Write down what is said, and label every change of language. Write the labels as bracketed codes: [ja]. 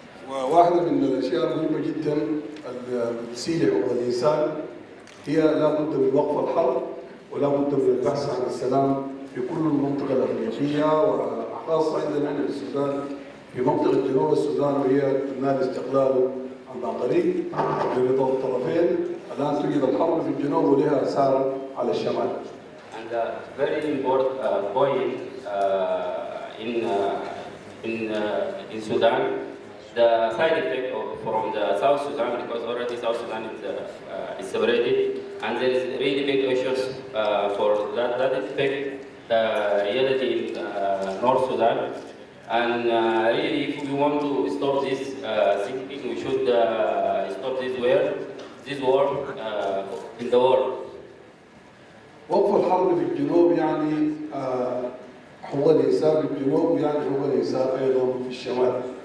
[ar] وواحدة من الأشياء المهمة جدا اللي بتسيء حقوق الإنسان هي لا بد من وقف الحرب ولا بد من البحث عن السلام في كل المنطقة الأفريقية، وخاصة عندنا هنا في السودان في منطقة جنوب السودان، وهي تنال استقلاله عن قريب برضا الطرفين. الآن توجد الحرب في الجنوب ولها آثار على الشمال. [en] And very important point in Sudan, the side effect from the South Sudan, because already South Sudan is separated, and there is really big issues for that effect reality in North Sudan. And really, if we want to stop this thinking, we should stop this war in the world. [ar] وقف الحرب في الجنوب يعني حقوق الإنسان في الجنوب، ويعني حقوق الإنسان أيضا في الشمال.